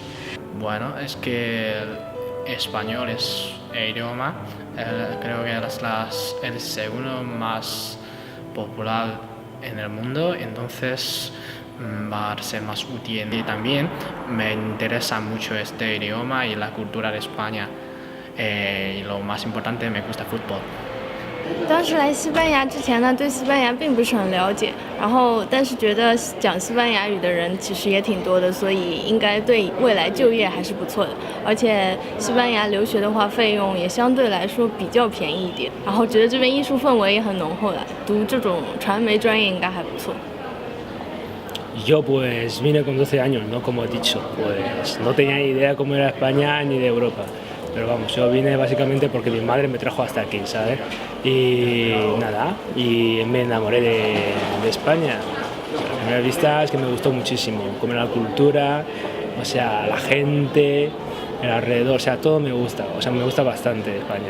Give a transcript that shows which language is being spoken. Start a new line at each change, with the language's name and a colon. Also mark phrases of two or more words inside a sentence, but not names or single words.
Spanish: Bueno, es que el español es el idioma, creo que es el segundo más popular en el mundo, entonces va a ser más útil. Y también me interesa mucho este idioma y la cultura de España. Y lo más importante, me gusta el fútbol.
Chinese: 当时来西班牙之前呢，对西班牙并不是很了解，但是觉得讲西班牙语的人其实也挺多的，所以应该对未来就业还是不错的。而且西班牙留学的话，费用也相对来说比较便宜一点，然后觉得这边艺术氛围也很浓厚的，读这种传媒专业应该还不错。
Spanish: Yo pues vine con 12 años, ¿no? Como he dicho, pues no tenía ni idea cómo era España ni de Europa. Pero vamos, yo vine básicamente porque mi madre me trajo hasta aquí, ¿sabes? Y nada, y me enamoré de España. A primera vista es que me gustó muchísimo, como la cultura, o sea, la gente, el alrededor, o sea, todo me gusta, o sea, me gusta bastante España.